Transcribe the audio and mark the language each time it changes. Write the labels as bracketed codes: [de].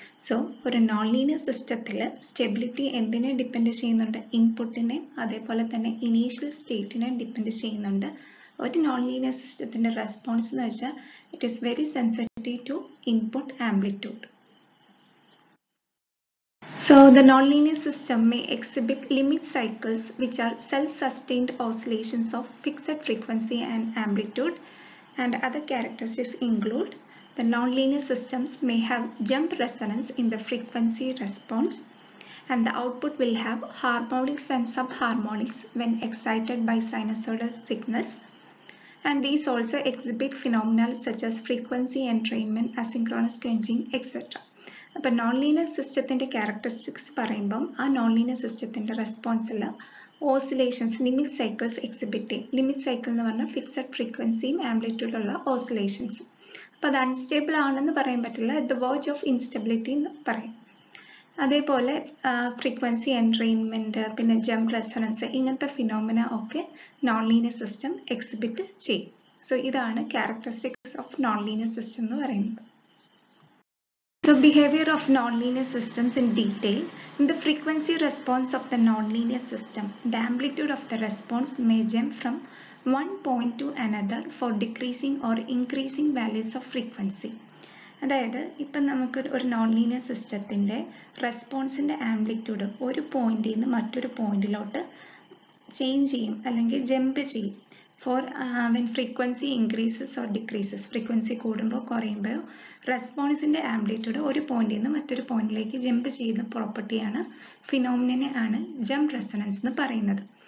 [ml] So ഒരു non linear സിസ്റ്റത്തിൽ stability എന്തിനെ ഡിപ്പെൻഡ് ചെയ്യുന്നുണ്ട്? ഇൻപുട്ടിനെ, അതേപോലെ തന്നെ ഇനീഷ്യൽ സ്റ്റേറ്റിനെ ഡിപ്പെൻഡ് ചെയ്യുന്നുണ്ട്. ഒരു നോൺ ലീനിയർ സിസ്റ്റത്തിൻ്റെ റെസ്പോൺസ് എന്ന് വെച്ചാൽ [en] It is very sensitive to input amplitude. So the nonlinear system may exhibit limit cycles which are self-sustained oscillations of fixed frequency and amplitude, and other characteristics include the nonlinear systems may have jump resonance in the frequency response, and the output will have harmonics and subharmonics when excited by sinusoidal signals, and these also exhibit phenomena such as frequency entrainment, asynchronous quenching, etc. [ml] അപ്പോൾ non linear സിസ്റ്റത്തിൻ്റെ characteristics പറയുമ്പം ആ non linear സിസ്റ്റത്തിൻ്റെ റെസ്പോൺസിൽ oscillations, limit cycles exhibit ചെയ്യും. Limit cycle എന്ന് പറഞ്ഞാൽ fixed ഫ്രീക്വൻസിയും ആംപ്ലിറ്റ്യൂഡുള്ള oscillations. അപ്പോൾ അത് അൺസ്റ്റേബിൾ ആണെന്ന് പറയാൻ പറ്റില്ല, [en] the verge of instability [ml] എന്ന് പറയും. അതേപോലെ ഫ്രീക്വൻസി എൻട്രെയിൻമെൻറ്റ്, പിന്നെ ജംപ് റെസൊണൻസ്, ഇങ്ങനത്തെ ഫിനോമിന ഒക്കെ നോൺ ലീനിയർ സിസ്റ്റം എക്സിബിറ്റ് ചെയ്യും. സോ ഇതാണ് characteristics of non linear system എന്ന് പറയുന്നത്. [en] So behavior of nonlinear systems in detail. In the frequency response of the nonlinear system, the amplitude of the response may jump from one point to another for decreasing or increasing values of frequency. [ml] അതായത് ഇപ്പം നമുക്ക് ഒരു non linear സിസ്റ്റത്തിൻ്റെ റെസ്പോൺസിൻ്റെ amplitude ഒരു പോയിന്റിൽ നിന്ന് മറ്റൊരു പോയിന്റിലോട്ട് change ചെയ്യും അല്ലെങ്കിൽ ജമ്പ് ചെയ്യും [en] For when frequency increases or decreases. [ml] Frequency കൂടുമ്പോൾ കുറയുമ്പോൾ റെസ്പോൺസിൻ്റെ ആംപ്ലിറ്റ്യൂഡ് ഒരു പോയിന്റിൽ നിന്ന് മറ്റൊരു പോയിന്റിലേക്ക് ജമ്പ് ചെയ്യുന്ന പ്രോപ്പർട്ടിയാണ് ഫിനോമിനനെ ആണ് ജമ്പ് റെസൊണൻസ് എന്ന് പറയുന്നത്.